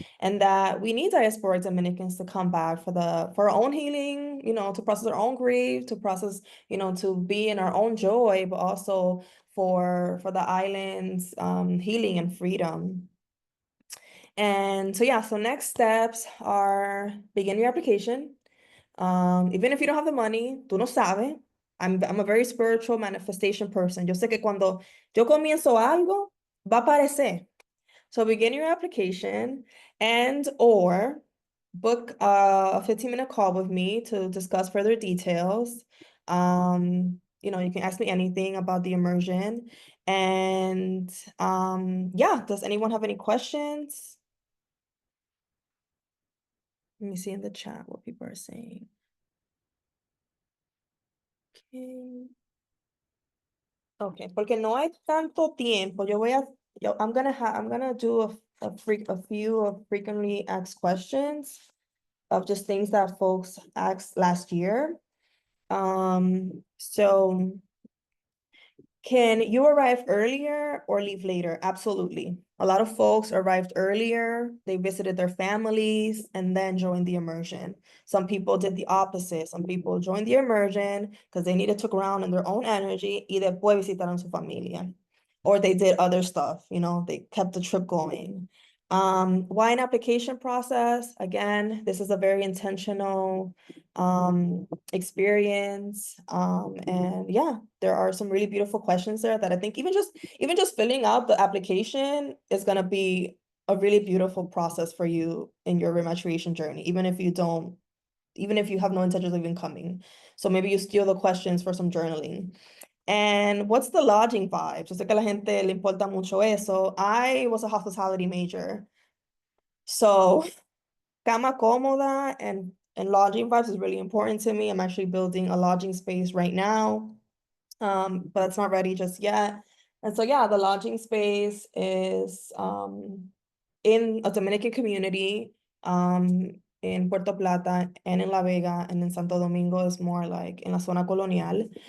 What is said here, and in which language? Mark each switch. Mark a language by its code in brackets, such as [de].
[en] And that we need diasporic Dominicans to come back for our own healing, to process our own grief, to process, to be in our own joy, but also for the island's healing and freedom. And so yeah, so next steps are begin your application. Even if you don't have the money, [es] tú no sabes. [en] I'm a very spiritual manifestation person. [es] Yo sé que cuando yo comienzo algo, va a aparecer. [en] So begin your application or book a 15-minute call with me to discuss further details. You can ask me anything about the immersion. And yeah, does anyone have any questions? Let me see in the chat what people are saying. [es] Okay, porque no hay tanto tiempo. [en] I'm gonna do a few of frequently asked questions of just things that folks asked last year. So can you arrive earlier or leave later? Absolutely. A lot of folks arrived earlier, they visited their families and then joined the immersion. Some people did the opposite. Some people joined the immersion because they needed to ground in their own energy [es] y después visitaron su familia. [en] Or they did other stuff, they kept the trip going. Why an application process? Again, this is a very intentional experience. And yeah, there are some really beautiful questions there that I think even just filling out the application is gonna be a really beautiful process for you in your rematriation journey, even if you have no intentions of even coming. So maybe you steal the questions for some journaling. And what's the lodging vibe? [es] Yo sé que a la gente le importa mucho eso. [en] I was a hospitality major. So [es] cama cómoda [en] and lodging vibes is really important to me. I'm actually building a lodging space right now, but it's not ready just yet. And so yeah, the lodging space is in a Dominican community in Puerto Plata and in La Vega, and in Santo Domingo is more like in [es] la zona colonial.